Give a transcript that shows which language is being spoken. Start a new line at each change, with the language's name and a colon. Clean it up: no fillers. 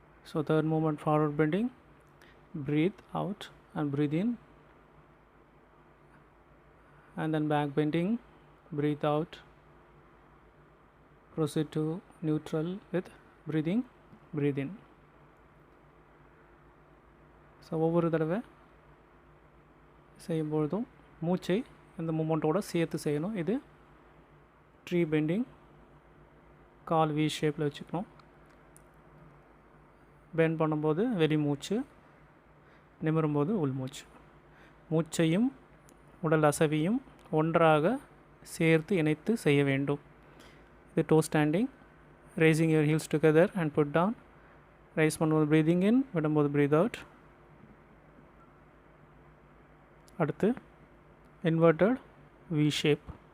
English: So third movement, forward bending, breathe out and breathe in, and then back bending, breathe out, proceed to neutral with breathing, breathe in.
Tamil: So ஒவ்வொரு தடவை செய்யும்பொழுதும் மூச்சை இந்த மூமெண்ட்டோடு சேர்த்து செய்யணும். இது tree bending, call we ஷேப்பில் வச்சுக்கணும். Bend பண்ணும்போது வெளி மூச்சு, நிமிரும்போது உள்மூச்சு. மூச்சையும் உடல் அசைவையும் ஒன்றாக சேர்த்து இணைத்து செய்ய வேண்டும். இது to standing.
English: Raising your heels together and put down. Raise பண்ணும்போது breathing in, விடும்போது breathe out. அடுத்து inverted V shape.